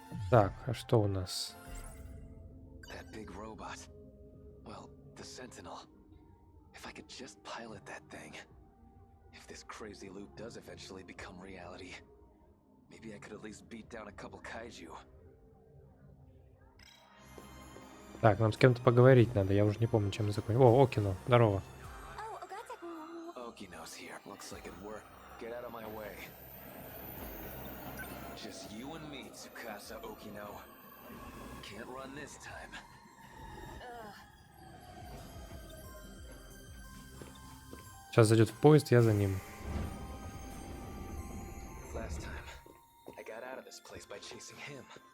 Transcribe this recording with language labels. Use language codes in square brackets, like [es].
[ru] Так, а что у нас? [en] That big robot. Well, the Sentinel. If I could just pilot that thing. If this crazy loop does eventually become reality, maybe I could at least beat down a couple kaiju. [ru] Так, нам с кем-то поговорить надо, я уже не помню, чем мы закончим. О, Окино, здорово. [en] oh, Ogata. Okino's here. Looks like it worked. Get out of my way. Just you and me, Tsukasa Okino. Can't run this time. [ru] Сейчас зайдет в поезд, я за ним. [en] Last time, I got out of this place by chasing him.